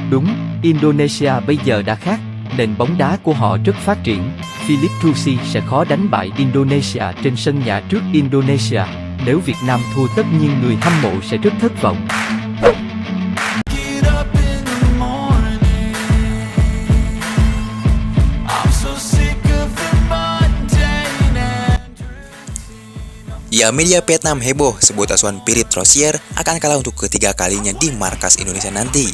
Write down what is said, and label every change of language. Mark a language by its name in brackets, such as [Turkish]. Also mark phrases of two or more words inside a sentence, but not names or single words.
[Vietnamese] Đúng, Indonesia bây giờ đã khác, nền bóng đá của họ rất phát triển. Philipp Trusi sẽ khó đánh bại Indonesia trên sân nhà trước Indonesia. Nếu Việt Nam thua tất nhiên người hâm mộ sẽ rất thất vọng. [Indonesian] Ya, media Vietnam heboh sebut asuhan Philipp Trusier akan kalah untuk ketiga kalinya di markas Indonesia nanti.